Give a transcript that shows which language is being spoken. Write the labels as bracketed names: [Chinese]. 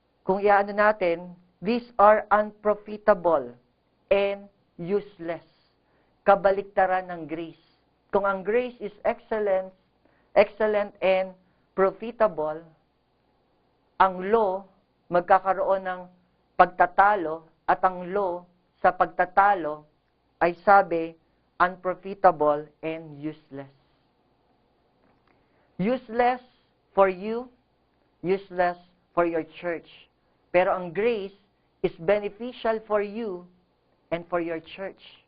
[Filipino] Kung iaano natin, [English] these are unprofitable and useless. [Filipino] Kabaliktaran ng grace. Kung ang grace [English] is excellent and profitable, [Filipino] ang law magkakaroon ng pagtatalo at ang law sa pagtatalo ay sabi [English] unprofitable and useless. Useless for you, useless for your church. [Filipino] Pero ang [English] grace is beneficial for you and for your church.